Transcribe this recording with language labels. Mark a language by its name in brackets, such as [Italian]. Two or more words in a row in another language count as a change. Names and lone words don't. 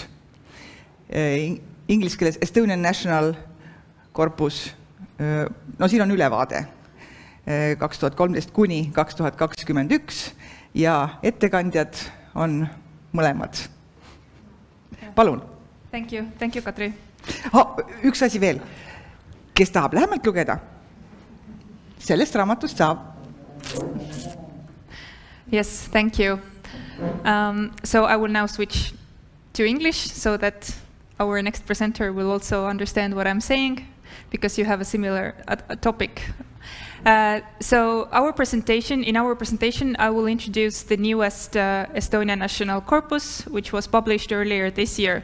[Estonian] Inglise keeles Estonian National Corpus, no siin on ülevaade 2013 kuni 2021 ja ettekandjad on mõlemad. Palun. [English] Thank you, Kadri. [Estonian] Üks asi veel. Kes tahab lähemalt lugeda? Sellest raamatust saab. [English] Yes, thank you. So I will now switch to English so that our next presenter will also understand what I'm saying, because you have a similar topic. So in our presentation, I will introduce the newest Estonian National Corpus, which was published earlier this year.